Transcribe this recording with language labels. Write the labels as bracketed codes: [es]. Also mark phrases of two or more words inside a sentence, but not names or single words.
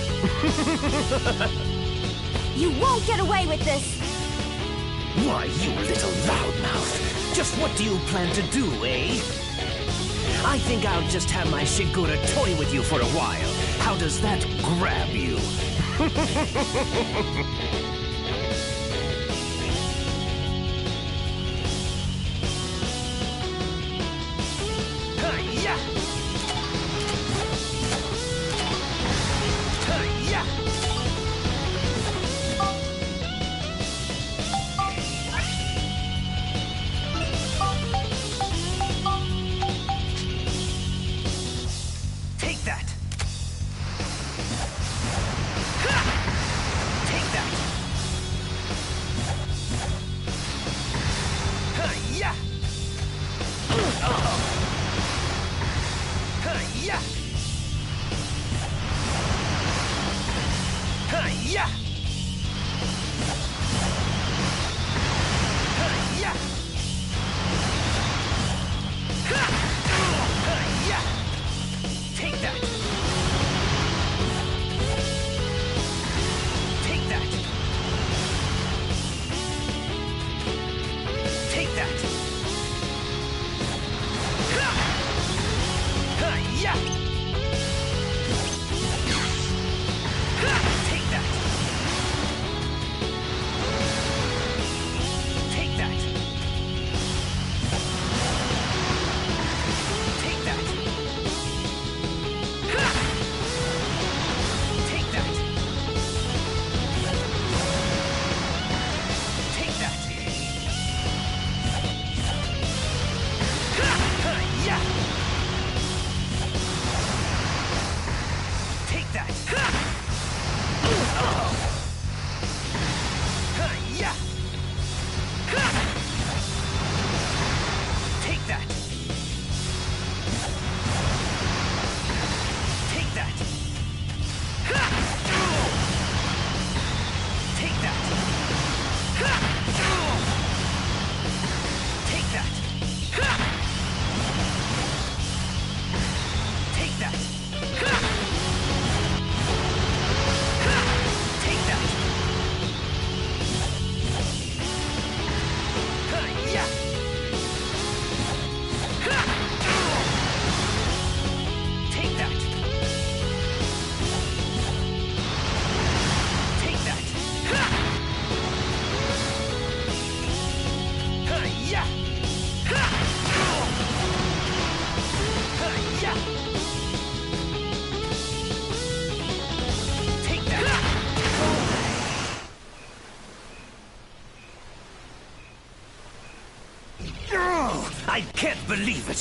[en] You won't get away with this! Why, you little loudmouth! Just what do you plan to do, eh? I think I'll just have my Shigura toy with you for a while. How does that grab you? Hi-ya! Hi-ya! Take that! Ha! Take that! Hi-ya! Hi-ya! Hi-ya! Hi-ya! Ha! Hi-ya! Take that! Take that! Take that! Ha! Hi-ya! Ha! Take that! Take that! Take that! Ha! Take that! Take that! Ha! Hi-ya! Take that! Ha! Oh! Hi-ya! Ha! Take that! Take that! Ha! Take that! Ha! Take that! Ha! Take that! Ha! Take that! Hi-ya! Ha! Take that! Take that! Ha! Hi-ya! Ha! Hi-ya! Take that! Oh, I can't believe it!